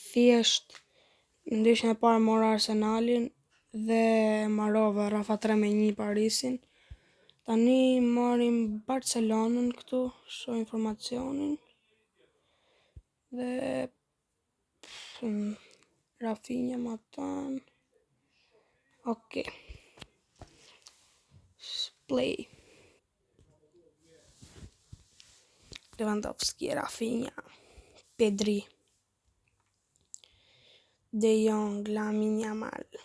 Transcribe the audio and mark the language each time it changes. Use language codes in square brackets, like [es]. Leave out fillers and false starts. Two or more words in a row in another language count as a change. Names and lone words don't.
[sq] thjesht në ndeshjen e parë mora Arsenalin dhe marrova Rafa 3-1 Parisin. Tani marim Barcelonën këtu, shoh informacionin. Dhe Rafinha më tan. Ok. Play. Lewandowski, Rafinha, Pedri, De Jong, Lamine Yamal.